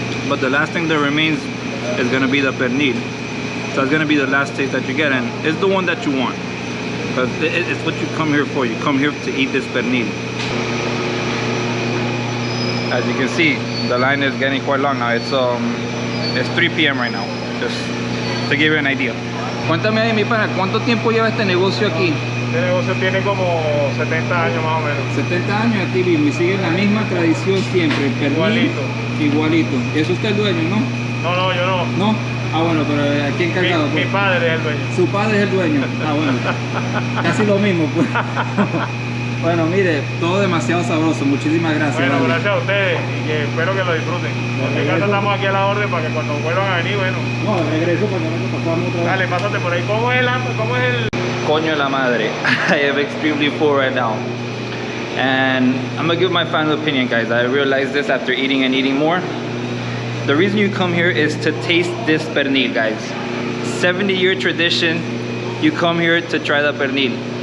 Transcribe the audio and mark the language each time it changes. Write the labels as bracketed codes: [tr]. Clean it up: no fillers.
[en] But the last thing that remains is gonna be the pernil. So it's gonna be the last taste that you get, and it's the one that you want. Because it's what you come here for. You come here to eat this pernil. As you can see, the line is getting quite long now. It's 3 p.m. right now. Just to give you an idea. [es] Cuéntame ahí, mi pana, ¿cuánto tiempo lleva este negocio aquí? Este negocio tiene como 70 años más o menos. 70 años aquí mismo y sigue la misma tradición siempre. El pernil, Igualito. Igualito. ¿Es usted el dueño, no? No, yo no. ¿No? Ah, bueno, pero aquí encargado. Mi padre es el dueño. Su padre es el dueño. Ah, bueno. Casi lo mismo, pues. Bueno, mire, todo demasiado sabroso. Muchísimas gracias. Bueno, vale. gracias a ustedes y que espero que lo disfruten. En mi casa estamos aquí a la orden para que cuando vuelvan a venir, bueno. No, regreso para que no pasamos otra vez. Dale, pásate por ahí. ¿Cómo es el? Coño la madre. [en] I am extremely full right now. And I'm gonna give my final opinion, guys. I realized this after eating and eating more. The reason you come here is to taste this pernil, guys. 70-year tradition. You come here to try the pernil.